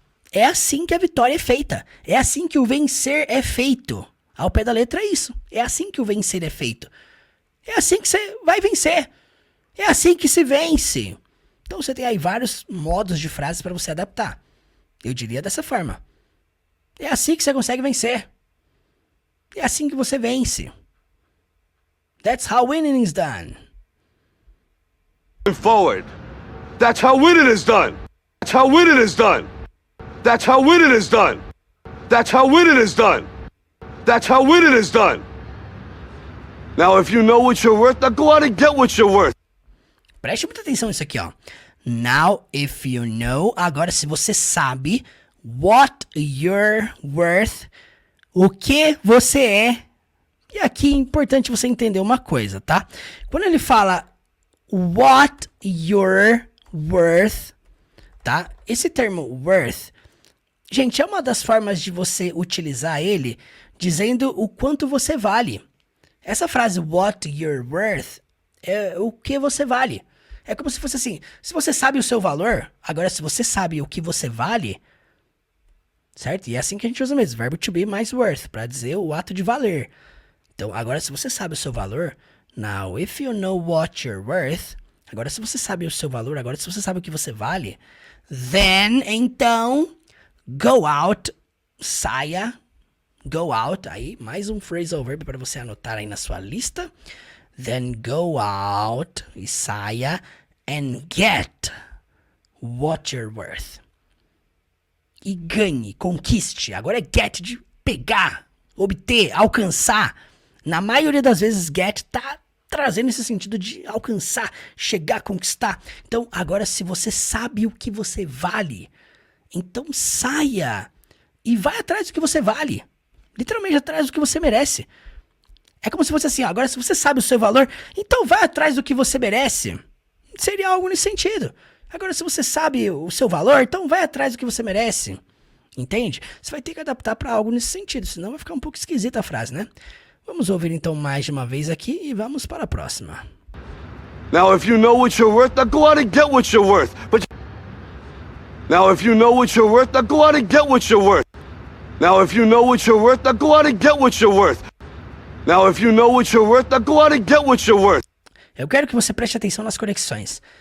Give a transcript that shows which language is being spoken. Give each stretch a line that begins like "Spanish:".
Portuguese: É assim que a vitória é feita. É assim que o vencer é feito. Ao pé da letra é isso. É assim que o vencer é feito. É assim que você vai vencer. É assim que se vence. Então você tem aí vários modos de frases para você adaptar. Eu diria dessa forma. É assim que você consegue vencer. É assim que você vence.
English: That's how winning is done. Forward. That's how winning is done. That's how winning is done. That's how winning is done. That's how winning is done. That's how winning is done. Now, if you know what you're worth, now go out and get what you're worth.
Portuguese: Preste muita atenção nisso aqui, ó.
English: Now, if you know,
Portuguese: agora se você sabe
English: what you're worth,
Portuguese: o que você é. E aqui é importante você entender uma coisa, tá? Quando ele fala
English: what you're worth,
Portuguese: tá? Esse termo worth, gente, é uma das formas de você utilizar ele dizendo o quanto você vale. Essa frase
English: what you're worth
Portuguese: é o que você vale. É como se fosse assim, se você sabe o seu valor, agora se você sabe o que você vale, certo? E é assim que a gente usa mesmo, verbo to be mais worth, para dizer o ato de valer. Então, agora se você sabe o seu valor,
English: now if you know what you're worth,
Portuguese: agora se você sabe o seu valor, agora se você sabe o que você vale, then, então,
English: go out,
Portuguese: saia, go out, aí mais um phrasal verb para você anotar aí na sua lista.
English: Then go out,
Portuguese: e saia,
English: and get what you're worth.
Portuguese: E ganhe, conquiste. Agora é get de pegar, obter, alcançar. Na maioria das vezes get tá trazendo esse sentido de alcançar, chegar, conquistar. Então agora se você sabe o que você vale, então saia e vai atrás do que você vale. Literalmente atrás do que você merece. É como se fosse assim, ó, agora se você sabe o seu valor, então vai atrás do que você merece. Seria algo nesse sentido. Agora se você sabe o seu valor, então vai atrás do que você merece. Entende? Você vai ter que adaptar para algo nesse sentido, senão vai ficar um pouco esquisita a frase, né? Vamos ouvir então mais de uma vez aqui e vamos para a próxima.
English: Now if you know what you're worth, now go out and get what you're worth. Now if you know what you're worth, now go out and get what you're worth. Now if you know what you're worth, now go out and get what you're worth. Now if you know what you're worth, now go out and get what you're worth.
Portuguese: Eu quero que você preste atenção nas conexões.